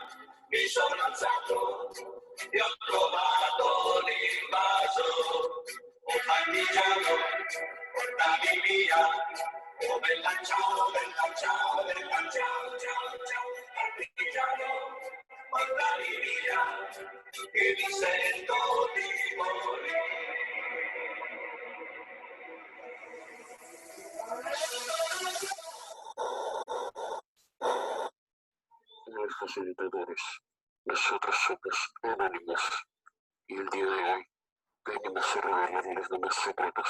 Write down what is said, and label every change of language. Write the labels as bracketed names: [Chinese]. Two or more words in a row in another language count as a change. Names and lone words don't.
[Italian] mi sono alzato e ho trovato l'invaso. Oh partigiano, portami via. Oh bella ciao, bella ciao, bella ciao, ciao, ciao. Partigiano, portami via, che mi sento di morire. [Spanish] Los facilitadores, nosotros somos anónimos y el día de hoy venimos a revelarles de más secretos.